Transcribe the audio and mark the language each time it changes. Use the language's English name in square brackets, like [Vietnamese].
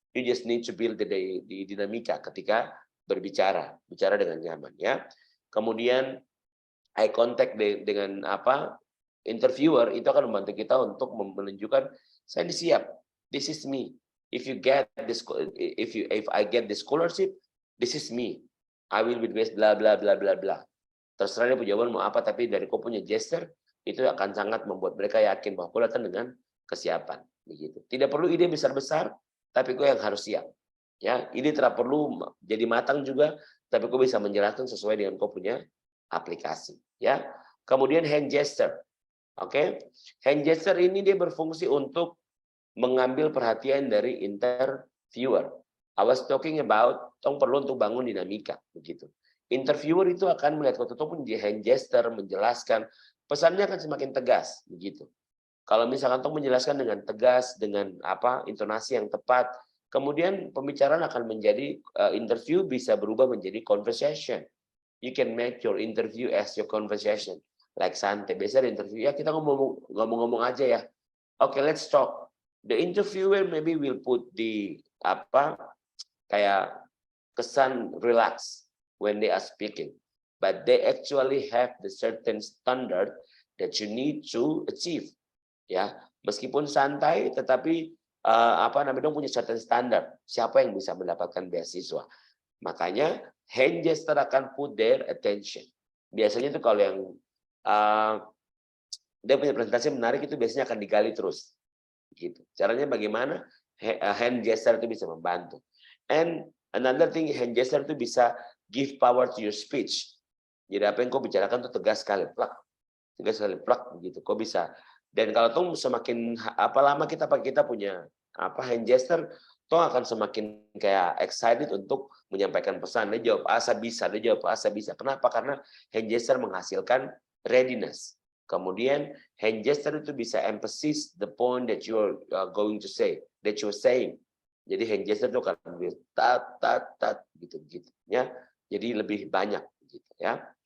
[English] You just need to build the [Indonesian] dinamika ketika bicara dengan nyaman ya. Kemudian eye contact dengan interviewer itu akan membantu kita untuk menunjukkan saya siap. [English] This is me. If I get the scholarship, this is me. I will be the best bla bla bla bla bla. [Indonesian] Terserah dia jawaban mau apa, tapi dari kau punya gesture itu akan sangat membuat mereka yakin bahwa kau datang dengan kesiapan begitu. Tidak perlu ide besar-besar, tapi kau yang harus siap. Ya, ide tidak perlu jadi matang juga, tapi kau bisa menjelaskan sesuai dengan kau punya aplikasi. Ya, kemudian hand gesture. Oke, hand gesture ini dia berfungsi untuk mengambil perhatian dari interviewer. [English] I was talking about [Indonesian] perlu untuk bangun dinamika begitu. Interviewer itu akan melihat kau pun di hand gesture menjelaskan pesannya akan semakin tegas begitu. Kalau misalkan tong menjelaskan dengan tegas dengan intonasi yang tepat, kemudian pembicaraan akan menjadi interview bisa berubah menjadi conversation. [English] You can make your interview as your conversation. Like [Indonesian] santai, biasa interview ya kita ngomong-ngomong aja ya. [English] Okay, let's talk. The interviewer maybe will put the [Indonesian] kayak kesan [English] relax when they are speaking, but they actually have the certain standard that you need to achieve. [Indonesian] Ya, meskipun santai, tetapi punya certain standard. Siapa yang bisa mendapatkan beasiswa? [English] Makanya hand gesture akan put their attention. [Indonesian] Biasanya itu kalau yang dia punya presentasi menarik itu biasanya akan digali terus. Gitu. Caranya bagaimana? Hand gesture itu bisa membantu. [English] And another thing, hand gesture [Indonesian] itu bisa [English] give power to your speech. [Indonesian] Jadi apa yang kau bicarakan itu tegas sekali, plak, begitu. Kau bisa. Dan kalau tuh semakin lama kita punya hand gesture, tuh akan semakin kayak excited untuk menyampaikan pesan. Dia jawab asa bisa. Kenapa? Karena hand gesture menghasilkan readiness. [English] Kemudian hand gesture [Indonesian] itu bisa [English] emphasize the point that you are going to say, that you are saying. [Indonesian] Jadi hand gesture itu akan lebih tat gitu ya. Jadi lebih banyak gitu ya.